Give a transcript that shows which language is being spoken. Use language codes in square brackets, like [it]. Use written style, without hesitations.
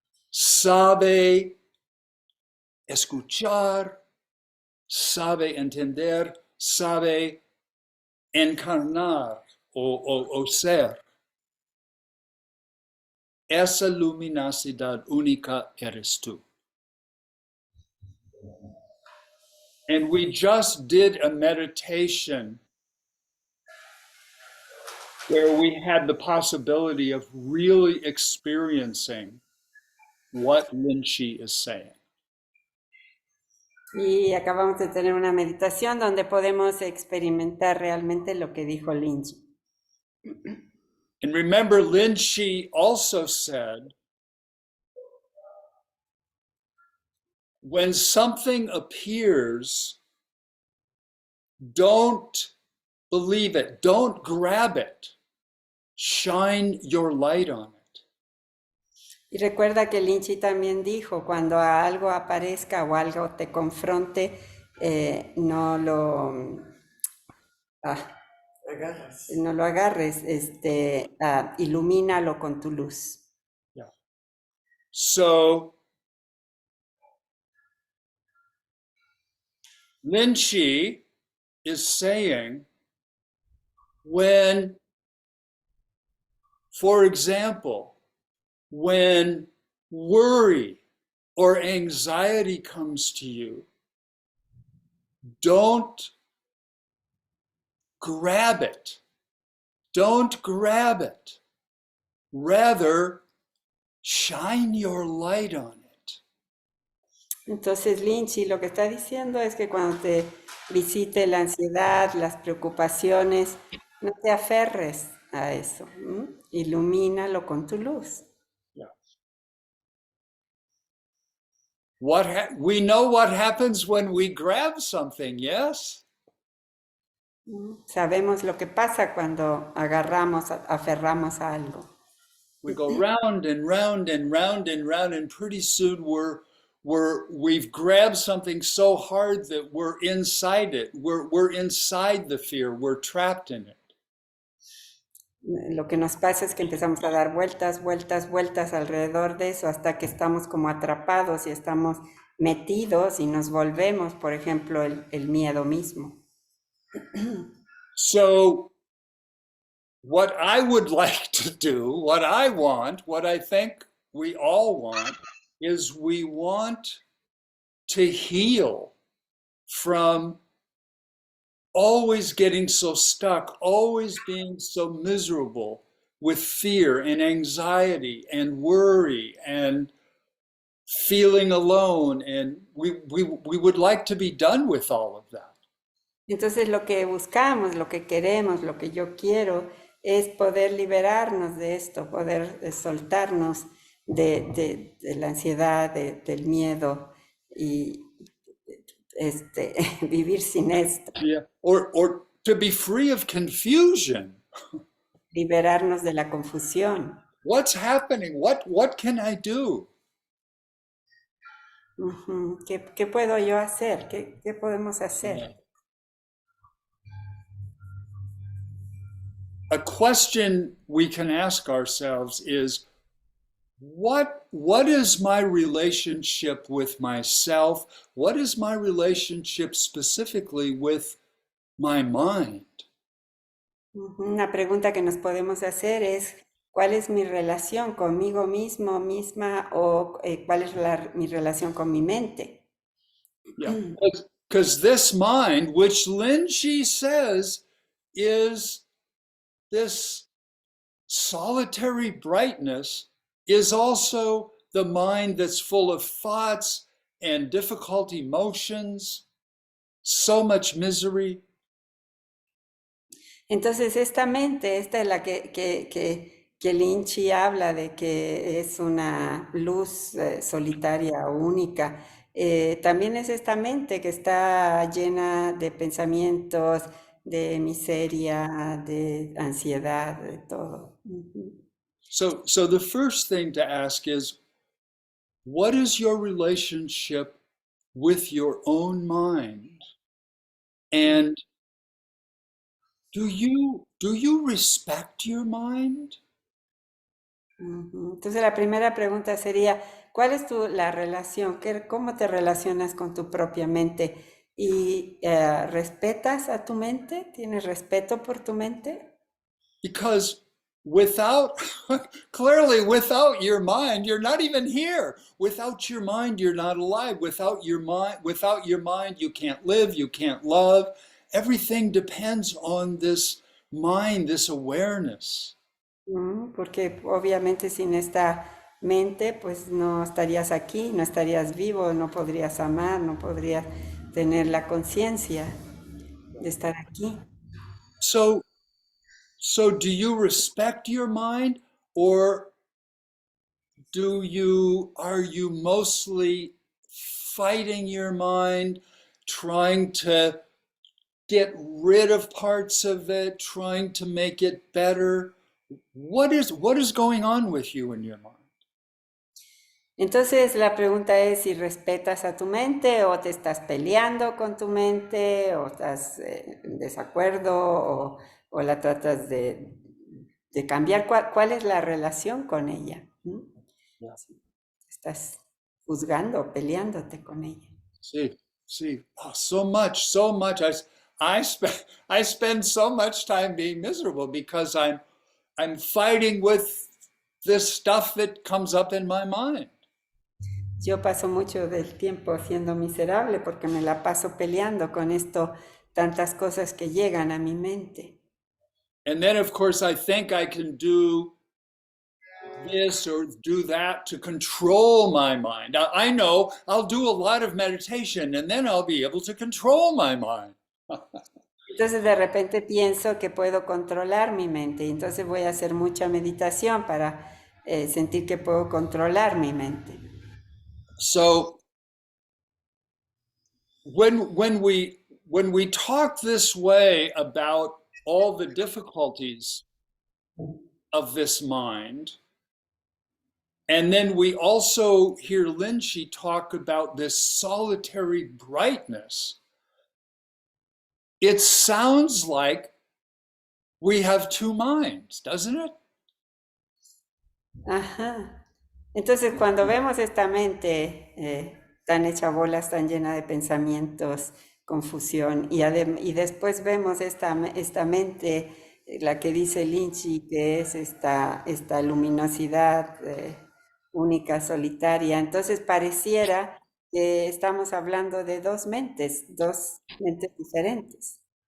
[es] Sabe escuchar, sabe entender, sabe encarnar o ser. Esa luminosidad única eres tú. [en] And we just did a meditation where we had the possibility of really experiencing what Linchi is saying. [es] Y acabamos de tener una meditación donde podemos experimentar realmente lo que dijo Linchi. [en] And remember, Linchi also said, when something appears, don't believe it, don't grab it, shine your light on it. [es] Y recuerda que Linchi también dijo, cuando algo aparezca o algo te confronte, no lo agarres, ilumínalo con tu luz. [en] Yeah. So Linchi is saying, when, for example, when worry or anxiety comes to you, don't grab it. Don't grab it. Rather, shine your light on it. [es] Entonces Linchi lo que está diciendo es que cuando te visite la ansiedad, las preocupaciones, no te aferres a eso. Ilumínalo con tu luz. [en] Yeah. We know what happens when we grab something, yes? [es] Sabemos lo que pasa cuando aferramos a algo. [en] We go round and round and round and round, and pretty soon we've grabbed something so hard that we're inside it. We're inside the fear. We're trapped in it. [es] Lo que nos pasa es que empezamos a dar vueltas alrededor de eso hasta que estamos como atrapados y estamos metidos y nos volvemos, por ejemplo, el miedo mismo. [en] So what I would like to do, what I think we all want, is we want to heal from always getting so stuck, always being so miserable with fear and anxiety and worry and feeling alone. And we would like to be done with all of that. [es] Entonces lo que buscamos, lo que queremos, lo que yo quiero es poder liberarnos de esto, poder soltarnos de la ansiedad, del miedo y vivir sin esto. [en] Yeah. Or to be free of confusion. [es] liberarnos de la confusión. [en] What's happening? What can I do? [es] Ujú. ¿Qué puedo yo hacer? ¿Qué podemos [en] Yeah. [es] hacer? [en] A question we can ask ourselves is what is my relationship with myself? What is my relationship specifically with my mind? Ujú. [es] Una pregunta que nos podemos hacer es, ¿cuál es mi relación conmigo mismo, misma, o cuál es mi relación con mi mente? [en] Yeah. Because this mind, which Linchi says is this solitary brightness, is also the mind that's full of thoughts and difficult emotions, so much misery. [es] Entonces, esta mente, esta es la que Linchi habla de que es una luz solitaria, única. También es esta mente que está llena de pensamientos, de miseria, de ansiedad, de todo. Ujú. [en] So the first thing to ask is, what is your relationship with your own mind? And do you respect your mind? Ujú. [es] Entonces, la primera pregunta sería, ¿cuál es la relación? ¿Cómo te relacionas con tu propia mente? ¿Y respetas a tu mente? ¿Tienes respeto por tu mente? [en] Because without, clearly without your mind, you're not even here. Without your mind, you're not alive. Without your mind, you can't live, you can't love. Everything depends on this mind, this awareness. [es] Porque obviamente sin esta mente, pues no estarías aquí, no estarías vivo, no podrías amar, no podrías tener la conciencia de estar aquí. [en] So, so do you respect your mind, or are you mostly fighting your mind, trying to get rid of parts of it, trying to make it better? What is going on with you in your mind? [es] Entonces la pregunta es si respetas a tu mente o te estás peleando con tu mente o estás en desacuerdo o la tratas de cambiar. ¿Cuál es la relación con ella? ¿Mm? [en] Yeah. [es] Si estás juzgando, peleándote con ella. [en] See, see, oh, so much. I spend I spend so much time being miserable because I'm fighting with this stuff that comes up in my mind. [es] Yo paso mucho del tiempo siendo miserable porque me la paso peleando con esto, tantas cosas que llegan a mi mente. [en] And then of course I think I can do this or do that to control my mind. I know I'll do a lot of meditation and then I'll be able to control my mind. [es] Entonces de repente pienso que puedo controlar mi mente y entonces voy a hacer mucha meditación para sentir que puedo controlar mi mente. [en] So when we talk this way about all the difficulties of this mind, and then we also hear Linchi talk about this solitary brightness, it sounds like we have two minds, doesn't it? Ajá. [es] Entonces cuando vemos esta mente tan hecha bolas, tan llena de pensamientos, confusión, y después vemos esta mente, la que dice Linchi, que es esta luminosidad única, solitaria, entonces pareciera que estamos hablando de dos mentes diferentes.